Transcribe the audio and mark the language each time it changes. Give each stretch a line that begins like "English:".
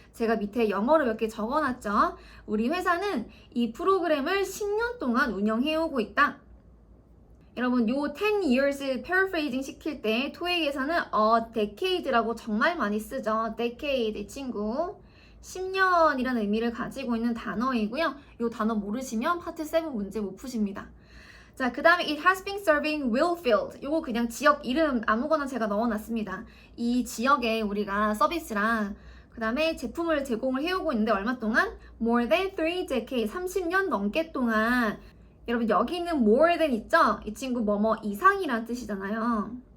Korean: 제가 밑에 영어로 몇 개 적어놨죠. 우리 회사는 이 프로그램을 10년 동안 운영해 오고 있다. 여러분, 요 10 years paraphrasing 시킬 때 토익에서는 decade라고 정말 많이 쓰죠. decade 이 친구 10년이라는 의미를 가지고 있는 단어이고요. 요 단어 모르시면 파트 7 문제 못 푸십니다. 자, 그 다음에
English: it has been serving Willfield.
Korean: 요거 그냥 지역 이름 아무거나 제가 넣어놨습니다. 이 지역에 우리가 서비스랑 그 다음에 제품을 제공을 해오고 있는데 얼마 동안?
English: more than 3 decades,
Korean: 30년 넘게 동안. 여러분 여기 있는 more than 있죠? 이 친구 뭐뭐 이상이란 뜻이잖아요.